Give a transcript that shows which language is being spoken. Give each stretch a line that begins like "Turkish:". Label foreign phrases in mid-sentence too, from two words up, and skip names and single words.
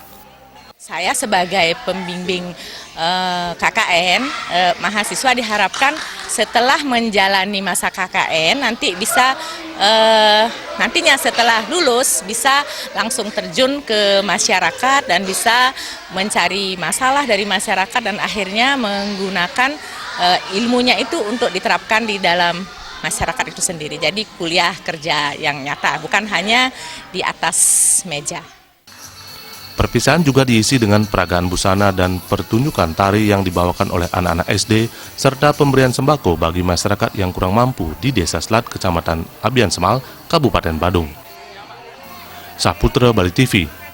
Indonesian: Saya sebagai pembimbing KKN, mahasiswa diharapkan setelah menjalani masa KKN nanti bisa nantinya setelah lulus bisa langsung terjun ke masyarakat dan bisa mencari masalah dari masyarakat dan akhirnya menggunakan ilmunya itu untuk diterapkan di dalam masyarakat itu sendiri. Jadi kuliah kerja yang nyata, bukan hanya di atas meja. Perpisahan juga diisi dengan peragaan busana dan pertunjukan tari yang dibawakan oleh anak-anak SD, serta pemberian sembako bagi masyarakat yang kurang mampu di Desa Selat, Kecamatan Abian Semal, Kabupaten Badung. Saputra Bali TV.